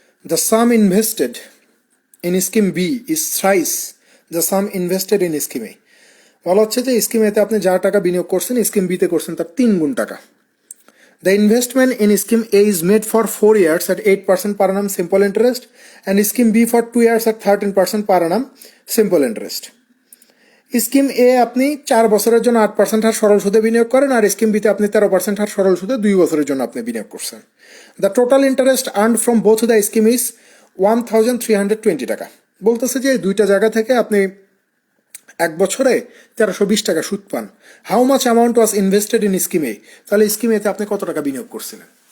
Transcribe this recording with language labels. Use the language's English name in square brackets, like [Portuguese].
[English] The sum invested in scheme B is thrice the sum invested in scheme A. [Bangla] বলা হচ্ছে যে scheme এতে আপনি যা টাকা বিনিয়োগ করছেন স্কিম বি তে করছেন তার 3 গুণ টাকা। [English] The investment in scheme A is made for 4 years at 8% per annum simple interest and scheme B for 2 years at 13% per annum simple interest. [Bangla] Scheme এ আপনি 4 বছরের জন্য 8% হার সরল সুদে বিনিয়োগ করেন, আর স্কিম বিতে আপনি 13% হার সরল সুদে 2 বছরের জন্য আপনি বিনিয়োগ করছেন। [English] The total interest earned from both the scheme is 1,320 টাকা। [Bangla] বলতেছে যে দুইটা জায়গা থেকে আপনি এক বছরে 1320 টাকা সুদ পান। [English] How much amount was invested in scheme A? [Bangla] তাহলে স্কিম এতে আপনি কত টাকা বিনিয়োগ করছিলেন?